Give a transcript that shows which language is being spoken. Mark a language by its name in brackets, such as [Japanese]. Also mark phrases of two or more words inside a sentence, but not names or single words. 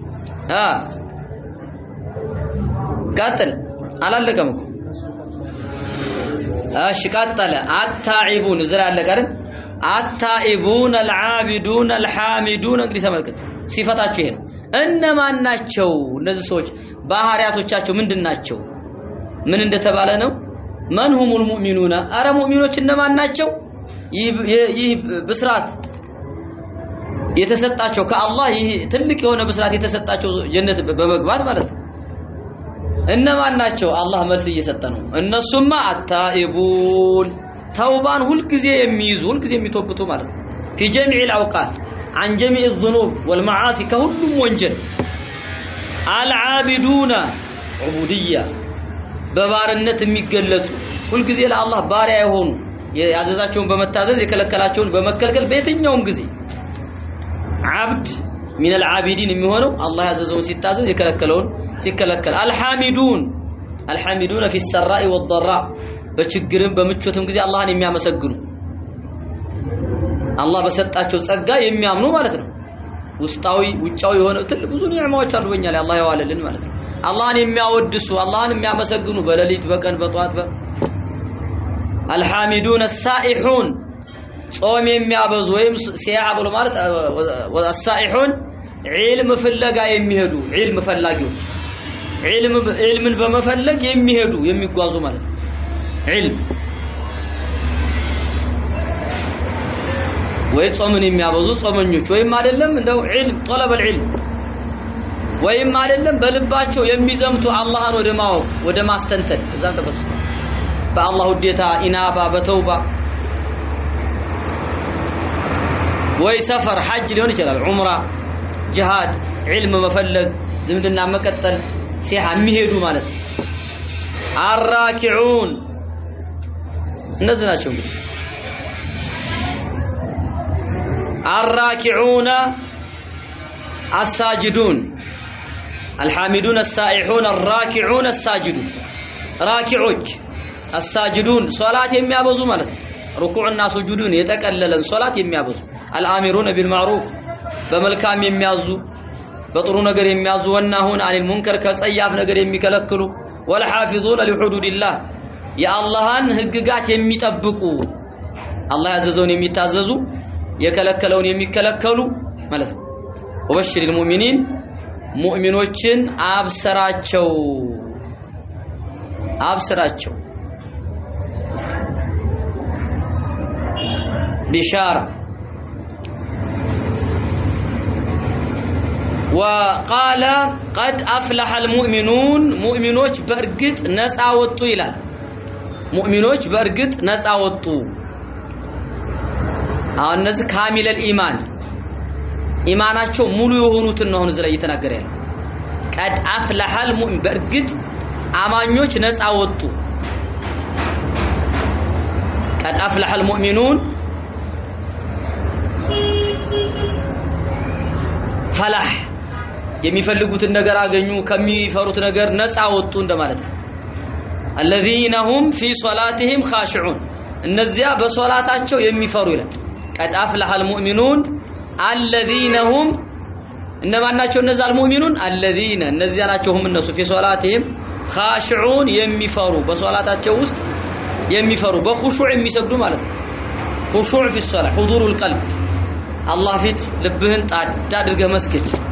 [Amharic] ቀጥል አላለቀም እኮ እሺ ቀጥለ አታኢቡን ዝራ አለቀ አይደል [Arabic] التائبون العابدون الحامدون [Amharic] እንግዲህ ተመልከቱ ሲፈታቸው ይሄ እነማን ናቸው እነዚህ ሰዎች ባህሪያቶቻቸው ምንድናቸው ምን እንደተባለ ነው [Arabic] من هم المؤمنون [Amharic] አረ ሙእሚኖች እነማን ናቸው ይህ ብስራት የተሰጣቸው ከአላህ ይህ ትልቅ የሆነ ብስራት የተሰጣቸው ጀነት በመግባት ማለት ነው እነማን ናቸው አላህ መልስ እየሰጠ ነው እነሱማ አታኢቡን ተውባን ሁሉ ጊዜ የሚይዙ ሁሉ ጊዜ የሚተውብቱ ማለት ነው [Arabic] في جميع الاوقات عن جميع الذنوب والمعاصي [Amharic] كሁሉም ወንጀል [Arabic] العابدون عبوديه [Amharic] በባርነት የሚገለጹ ሁሉ ጊዜ ለአላህ ባሪያ የሆኑ ያዘዛቸውን በመታዘዝ የከለከላቸውን በመከልከል በየትኛውም ጊዜ [Arabic] عبد من العابدين [Amharic] የሚሆነው አላህ ያዘዘውን ሲታዘዝ የከለከለውን ሲከለከል [Arabic] الحامدون في السراء والضراء [Amharic] በችግርም በምቾትም ጊዜ አላህን የሚያመሰግኑ አላህ በሰጣቸው ጸጋ የሚያምኑ ማለት ነው ውስጣዊ ውጫዊ የሆነ ብዙ ኒዕማዎች አሉ በእኛ ላይ አላህ ያዋለልን ማለት ነው አላህን የሚያወድሱ አላህን የሚያመሰግኑ በሌሊት በቀን በጧት [Arabic] الحامدون السائحون [Amharic] ጾም የሚያበዙ ወይም ሲያብሉ ማለት والسائحون ዒልም ፍለጋ የሚሄዱ ዒልም ፈላጊዎች ዒልምን በመፈለግ የሚሄዱ የሚጓዙ ማለት ነው ዒልም ወይ ጾምን የሚያበዙ ጾመኞች ወይም አይደለም እንደው ዒልም [Arabic] طلب العلم [Amharic] ወይም አይደለም በልባቸው የሚዘምቱ አላህን ወደ ማወቅ ወደ ማስተንተን እዛም ተፈሱ በአላህ ውዴታ ኢናባ በተውባ ወይ ሰፈር ሐጅ ሊሆን ይችላል ዑምራ ጂሃድ ዒልም መፈለግ ዝምድና መቀጠል ሲያ የሚሄዱ ማለት ነው አራኪዑን እነዚህ ናቸው እንግዲህ [Arabic] الراكعون الساجدون الحامدون السائحون الراكعون الساجدون راكعوች الساجدون [Amharic] ሶላት የሚያበዙ ማለት ነው ሩኩዕና ሱጁዱን የተቀለለን ሶላት የሚያበዙ [Arabic] الامرون بالمعروف [Amharic] በመልካም የሚያዙ በጥሩ ነገር የሚያዙ [Arabic] والناهون عن المنكر [Amharic] ከጸያፍ ነገር የሚከለክሉ [Arabic] والحافظون لحدود الله [Amharic] የአላህን ህግጋት የሚጠብቁ አላህ ያዘዘውን የሚታዘዙ የከለከለውን የሚከለከሉ ማለት ነው [Arabic] وبشر المؤمنين [Amharic] ሙእሚኖችን አብስራቸው [Arabic] بشارة وقال قد أفلح المؤمنون [Amharic] مؤمنوች በእርግጥ ነፃ ወጡ ይላል ሙእሚኖች በእርግጥ ነፃ ወጡ እነዚህ [Arabic] كامل الإيمان [Amharic] ኢማናቸው ሙሉ የሆኑትን ነው እዚህ ላይ እየተናገረ ያለው [Arabic] قد أفلح المؤمن [Amharic] በእርግጥ አማኞች ነፃ ወጡ [Arabic] قد أفلح المؤمنون [Amharic] ፈላህ የሚፈልጉትን ነገር አገኙ ከሚፈሩት ነገር ነፃ ወጡ እንደማለት ነው [Arabic] الذين هم في صلاتهم خاشعون [Amharic] እነዚያ በሶላታቸው የሚፈሩ ይላል [Arabic] قد أفلح المؤمنون الذين هم [Amharic] እነማን ናቸው እነዛ [Arabic] المؤمنون الذين [Amharic] እነዚያ ናቸው هم እነሱ [Arabic] في صلاتهم خاشعون [Amharic] የሚፈሩ በሶላታቸው ውስጥ የሚፈሩ በኹሹዕ የሚሰግዱ ማለት ነው [Arabic] خشوع في الصلاة حضور القلب الله فيت [Amharic] ልብህን ጣድ አድርገህ መስገድ